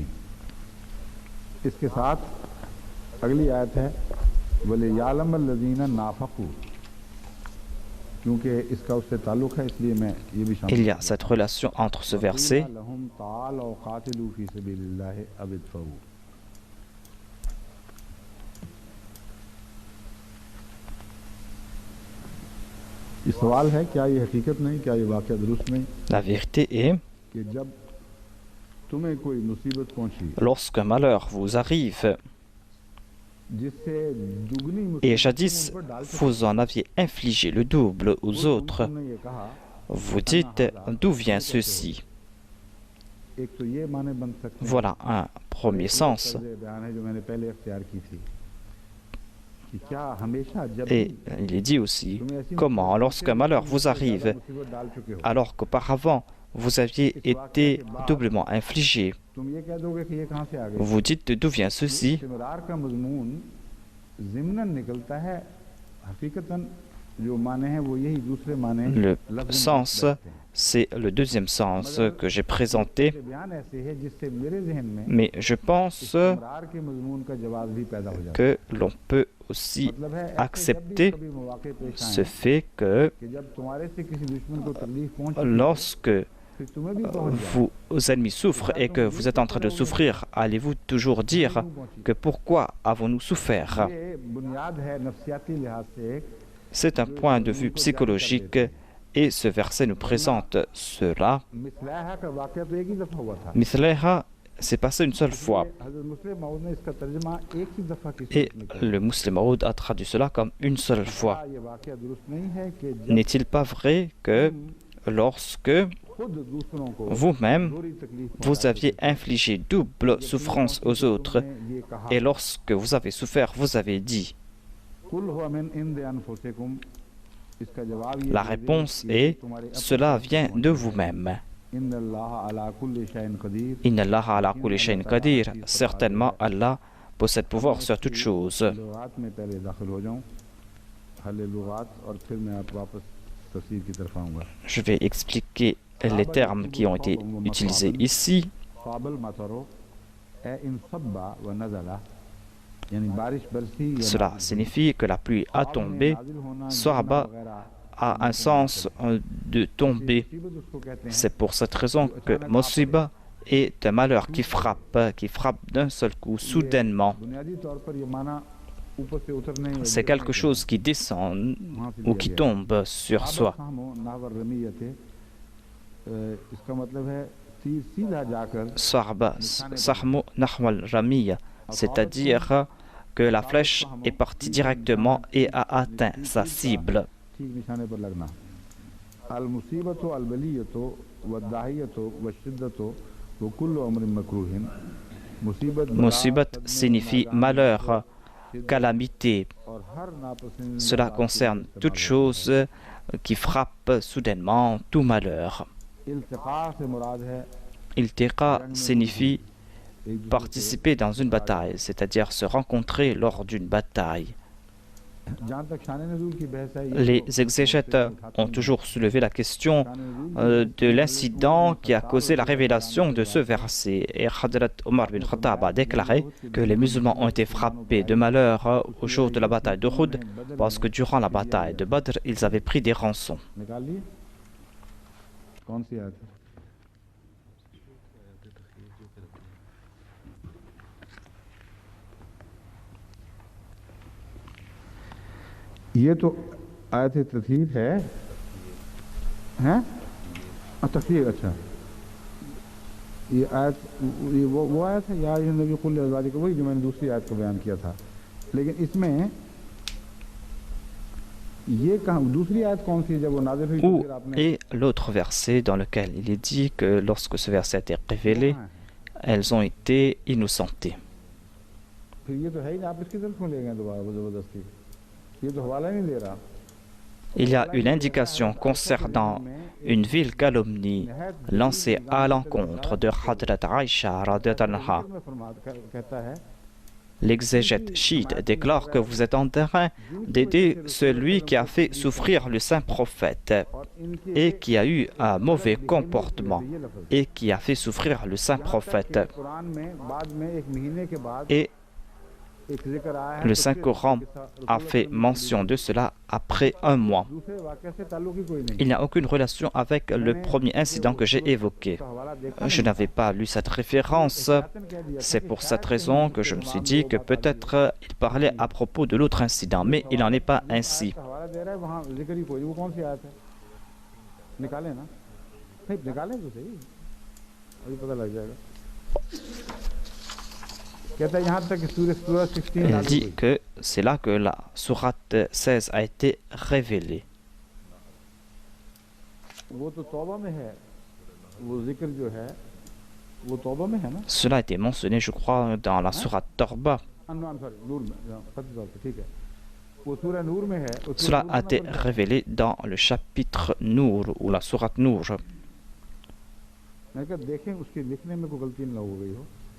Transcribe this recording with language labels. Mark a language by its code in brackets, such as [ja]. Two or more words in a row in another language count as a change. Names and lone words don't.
[ur] اس کے ساتھ اگلی آیت ہے [ar] وليعلم الذين نافقوا, [ur] کیونکہ اس کا اس سے تعلق ہے اس لیے میں یہ بھی شامل. [fr] Il y a cette relation entre ce verset [ur] سوال ہے کیا یہ حقیقت نہیں، کیا یہ واقعہ درست نہیں? [fr] La vérité est, [ur] کہ جب تمہیں کوئی مصیبت پہنچی [fr] lorsqu'un malheur vous arrive, [ur] جس سے دگنی [fr] et jadis vous en aviez infligé le double aux autres, vous dites d'où vient ceci. [ur] ایک تو یہ معنی بن سکتے ہیں, [fr] Voilà un premier sens. [ur] بیان ہے جو میں نے پہلے اختیار کی تھی کہ کیا ہمیشہ جب [fr] Et il est dit aussi, comment, lorsqu'un malheur vous arrive, alors qu'auparavant vous aviez été doublement infligé, [ur] تم یہ کہہ دو گے کہ یہ کہاں سے آ گیا? [fr] vous dites d'où vient ceci. [ur] استمرار کا مضمون ضمناً نکلتا ہے، حقیقتاً جو معنی ہیں وہ یہی دوسرے معنی [fr] Le [ur] लफ्ज़ [fr] sens, c'est le deuxième sens que j'ai présenté, [ur] بیان ایسے ہے جس سے میرے ذہن میں [fr] mais je pense [ur] استمرار کے مضمون کا جواب بھی پیدا ہو جاتا ہے. [fr] que l'on peut aussi [ur] مطلب ہے ایسے جب بھی [fr] accepter [ur] کبھی موقعے پیش [fr] ce [ur] आएं [fr] fait que [ur] کہ جب تمہارے سے کسی دشمن کو تکلیف پہنچے [fr] lorsque [ur] پھر تمہیں بھی پہنچ جائے [fr] vos ennemis souffrent et que vous êtes en train de souffrir, allez-vous toujours dire que pourquoi avons-nous souffert? [ur] یہ بنیاد ہے نفسیاتی لحاظ سے [fr] C'est un point de vue psychologique et ce verset nous présente cela. [ur] مثلہا کا واقعہ تو ایک ہی دفعہ ہوا تھا. [fr] Mithleha s'est passé une seule fois [ur] حضرت مصلح موعود نے اس کا ترجمہ ایک ہی دفعہ کی [fr] et [ur] سورت میں کیا. [fr] le Muslim Maud a traduit cela comme une seule fois. [ur] یہ واقعہ درست نہیں ہے کہ جب [fr] N'est-il pas vrai que lorsque [ur] خود دوسروں کو [fr] vous-même [ur] بری تکلیف [fr] vous aviez infligé double souffrance aux autres [ur] یہ کہا [fr] et lorsque vous avez souffert, vous avez dit? [ar] قل هو من عند أنفسكم, [ur] اس کا جواب یہ [fr] La [ur] दे [fr] réponse [ur] کہ یہ [fr] est [ur] تمہارے اپنے [fr] cela vient de vous-même. [ar] إن الله على كل شيء قدير, إن الله على كل شيء قدير. [fr] Certainement, Allah possède pouvoir sur toutes choses. [ur] لغات میں پہلے داخل ہو جاؤں، حل لغات، اور پھر میں آپ واپس تفسیر کی طرف آؤں گا. [fr] Je vais expliquer les termes qui ont été utilisés ici. [ar] صاب المطر أي انصب ونزل, [ur] یعنی بارش برسی یا [fr] Cela signifie que la pluie a tombé. Sahaba a un sens de tomber. [ur] مصیبت اس کو کہتے ہیں. [fr] C'est pour cette raison que Musiba est un malheur qui frappe d'un seul coup, soudainement. [ur] بنیادی طور پر یہ معنی اوپر سے اترنے یا [fr] C'est quelque chose qui descend ou qui tombe sur soi. [ar] نحو الرمية, [ur] اس کا مطلب ہے تیر سیدھا جا کر [ar] صاب، السهم نحو الرمية, [fr] c'est-à-dire que la flèche est partie directement et a atteint sa cible. [ur] ٹھیک نشانے پر لگنا. [ar] المصيبة البلية والداهية والشدة وكل أمر مكروه, मुसीबत [fr] Musibat signifie malheur, calamité. [ur] اور ہر ناپسند [fr] Cela concerne toute chose qui frappe soudainement, tout malheur. [ur] التقا سے مراد ہے [fr] Iltiqa signifie participer dans une bataille, c'est-à-dire se rencontrer lors d'une bataille. [ur] جہاں تک شان نزول کی بحث ہے, [fr] Les exégètes ont toujours soulevé la question de l'incident qui a causé la révélation de ce verset. Et Hadrat Omar bin Khattab a déclaré que les musulmans ont été frappés de malheur au jour de la bataille d'Uhud parce que durant la bataille de Badr, ils avaient pris des rançons. [ur] نکال لیے کون سی آیت ہے? یہ تو آیت تطہیر ہے، ہیں? تطہیر، اچھا یہ آیت، یہ وہ آیت ہے [ar] يا أيها النبي قل لأزواجك, [ur] وہی جو میں نے دوسری آیت کو بیان کیا تھا. لیکن اس میں یہ کہاں دوسری آیت کون سی ہے جب وہ نازل ہوئی تو [fr] Où [ur] پھر آپ نے [fr] est l'autre verset dans lequel il est dit que lorsque ce verset a été révélé, elles ont été innocentées? [ur] پھر یہ تو ہے ہی نہیں، آپ اس کی طرف کیوں لے گئے دوبارہ وہ زبردستی? یہ تو حوالہ نہیں دے رہا. [fr] Il y a une indication concernant une ville calomnie lancée à l'encontre de Hadrat Aïcha radhiyallahu anha. [ur] کہتا ہے [fr] L'exégète chiite déclare que vous êtes en train d'aider celui qui a fait souffrir le saint prophète [ur] اور ان کے [fr] et qui a eu un mauvais comportement [ur] یہ لفظ [fr] et qui a fait souffrir le saint prophète. [ur] قرآن میں بعد میں ایک مہینے کے بعد [fr] Et [ur] ایک ذکر آیا ہے [fr] le [ur] तो [fr] Saint-Coran a fait mention de cela après un mois. [ur] دوسرے واقعے سے تعلق ہی کوئی نہیں. [fr] Il n'y a aucune relation avec le premier incident que j'ai évoqué. [ur] تو حوالہ دیکھا [fr] Je n'avais pas lu cette référence. C'est pour cette raison que je me suis dit que peut-être il parlait à propos de l'autre incident, mais il n'en est pas ainsi. [ur] کا حوالہ دے رہا ہے، وہاں ذکر ہی کوئی، وہ کون سی آیت ہے؟ نکالیں نا، نہیں نکالیں تو سہی، ابھی پتا لگ جائے گا. کہتا ہے یہاں تک کہ سورہ 16 [fr] Il [ur] नाज़िल [fr] dit [ur] हुई। [fr] que c'est là que la sourate 16 a été révélée. [ur] وہ تو توبہ میں ہے، وہ ذکر جو ہے وہ توبہ میں ہے نا? [fr] Cela a été mentionné, je crois, dans la sourate Torba. [ur] سوری نور میں، فتح طور پہ، ٹھیک ہے. وہ سورہ نور میں ہے۔ اس [fr] Cela [ur] सूरह [fr] a [ur] नूर [fr] été [ur] में [fr] révélé dans le chapitre Nour ou la sourate Nour. [ur] میں کہا دیکھیں اس کے لکھنے میں کوئی غلطی نہ ہو گئی ہو.